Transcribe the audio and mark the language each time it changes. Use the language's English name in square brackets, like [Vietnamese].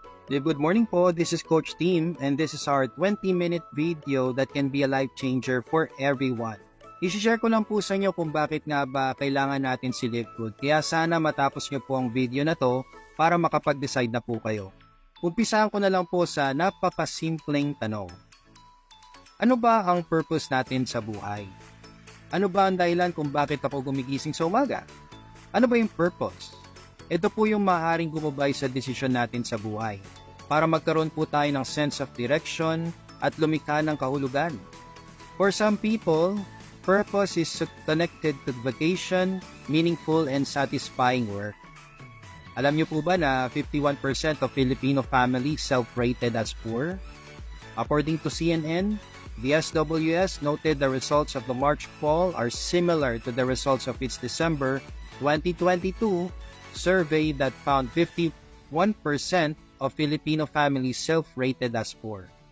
[English] Good morning po, this is Coach Team and this is our 20-minute video that can be a life changer for everyone. [Filipino] I-share ko lang po sa inyo kung bakit nga ba kailangan natin si Live Good. Kaya sana matapos nyo po ang video na to para makapag-decide na po kayo. Umpisahan ko na lang po sa napakasimpleng tanong. Ano ba ang purpose natin sa buhay? Ano ba ang dahilan kung bakit ako gumigising sa umaga? Ano ba yung purpose? Ito po yung maaaring gumabay sa desisyon natin sa buhay para magkaroon po tayo ng [English] sense of direction [Filipino] at lumikha ng kahulugan. [English] For some people, purpose is connected to vacation, meaningful and satisfying work. [Filipino] Alam niyo po ba na [English] 51% of Filipino families self-rated as poor? According to CNN, the SWS noted the results of the March poll are similar to the results of its December 2022 survey that found 51% of Filipino families self-rated as poor.